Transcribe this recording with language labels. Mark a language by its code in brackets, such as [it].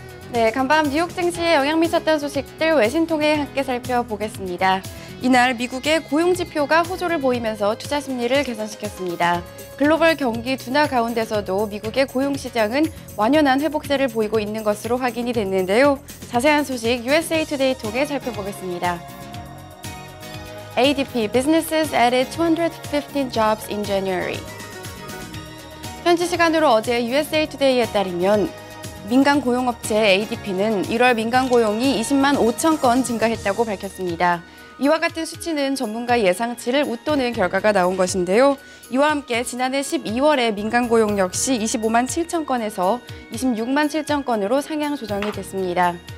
[ko] 네, 간밤 뉴욕 증시에 영향 미쳤던 소식들 외신 통해 함께 살펴보겠습니다. 이날 미국의 고용 지표가 호조를 보이면서 투자 심리를 개선시켰습니다. 글로벌 경기 둔화 가운데서도 미국의 고용 시장은 완연한 회복세를 보이고 있는 것으로 확인이 됐는데요. 자세한 소식 USA Today 통해 살펴보겠습니다. [en] ADP Businesses added 215 jobs in January. [ko] 현지 시간으로 어제 USA Today에 따르면 민간 고용업체 ADP는 1월 민간 고용이 20만 5천 건 증가했다고 밝혔습니다. 이와 같은 수치는 전문가 예상치를 웃도는 결과가 나온 것인데요. 이와 함께 지난해 12월에 민간 고용 역시 25만 7천 건에서 26만 7천 건으로 상향 조정이 됐습니다.